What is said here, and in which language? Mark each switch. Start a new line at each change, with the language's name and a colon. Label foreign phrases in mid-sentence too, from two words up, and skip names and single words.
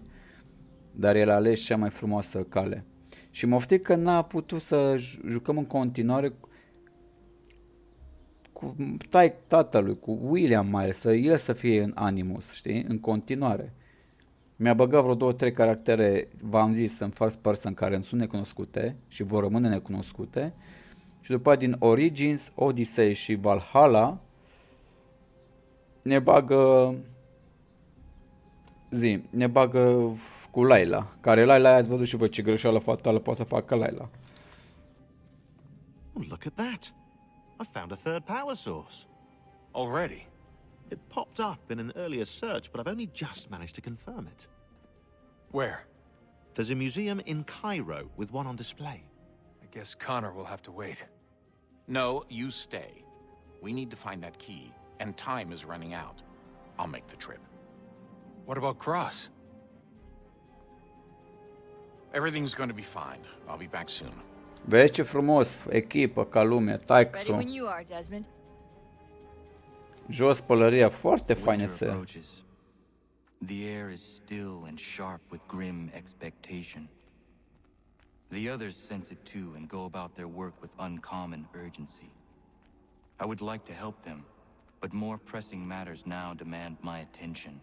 Romanian: Dar el a ales cea mai frumoasă cale. Și mă oftic că n-a putut să jucăm în continuare cu tatălui, cu William mai să el să fie în Animus, știi? În continuare. Mi-a băgat vreo 2-3 caractere, v-am zis, în
English: first person
Romanian: care îmi sunt necunoscute și vor rămâne necunoscute. Și după din Origins, Odyssey și Valhalla ne bagă cu Layla, care Layla ați văzut și voi ce greșeală fatală poate să facă Layla.
English: Oh, look at that. I found a third power source. Already? It popped up in an earlier search, but I've only just managed to confirm it. Where? There's a museum in Cairo with one on display. I guess Connor will have to wait. No, you stay. We need to find that key, and time is running out. I'll make the trip. What about Cross? Everything's going to be fine. I'll be back soon.
Romanian: Vezi ce frumos, echipă, ca lume,
English: Ready when you are, Desmond.
Romanian: Jos pălăria, foarte faină
English: Winter se. approaches. The air is still and sharp with grim expectation. The others sense it too and go about their work with uncommon urgency. I would like to help them, but more pressing matters now demand my attention.